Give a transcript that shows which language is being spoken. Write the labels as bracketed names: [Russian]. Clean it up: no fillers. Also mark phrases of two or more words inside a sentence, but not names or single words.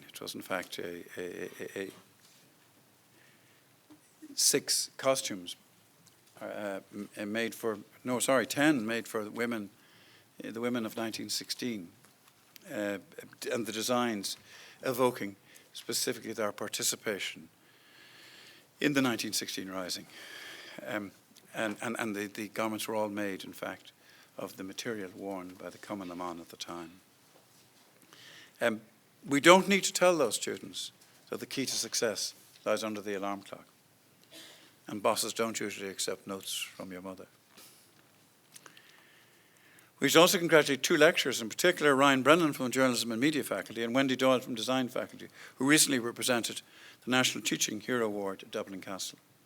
[English] It was in fact 6 costumes 10 made for the women of 1916, and the designs evoking specifically their participation in the 1916 Rising. And the garments were all made, in fact, of the material worn by the Cumann na mBan at the time. We don't need to tell those students that the key to success lies under the alarm clock. And bosses don't usually accept notes from your mother. We should also congratulate 2 lecturers, in particular Ryan Brennan from the Journalism and Media faculty and Wendy Doyle from Design faculty, who recently were presented the National Teaching Hero Award at Dublin Castle.